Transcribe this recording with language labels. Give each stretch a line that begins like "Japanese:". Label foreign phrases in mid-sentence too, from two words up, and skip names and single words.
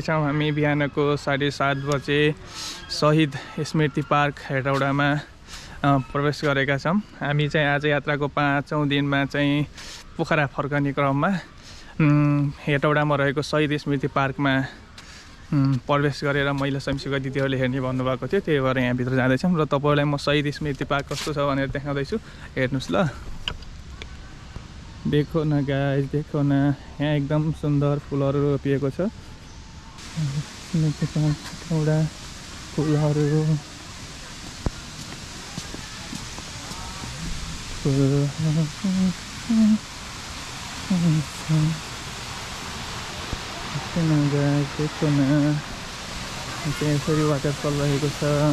Nepali: चाहिँ हामी बिहानको 7:30 बजे शहीद स्मृति पार्क हेटौडामा प्रवेश गरेका छौँ हामी चाहिँ आज यात्राको 5औं दिनमा चाहिँ पोखरा फर्कने क्रममा हेटौडामा रहेको शहीद स्मृति पार्कमा प्रवेश गरेर महिला स्वयंसेवक दिदीहरूले हेर्ने भन्नुभएको थियो त्यही भएर यहाँभित्र जाँदैछौँ र तपाईँहरूलाई म शहीद स्मृति पार्क कस्तो छ भनेर देखाउँदैछु हेर्नुहोस् ल
Hindi: देखो न गाइस देखो न
Nepali: यहाँ एकदम सुन्दर फुलहरू रोपिएको छ एउटा फुलहरू
Hindi: देखो न
Nepali: चाहिँ यसरी वाटरफल रहेको छ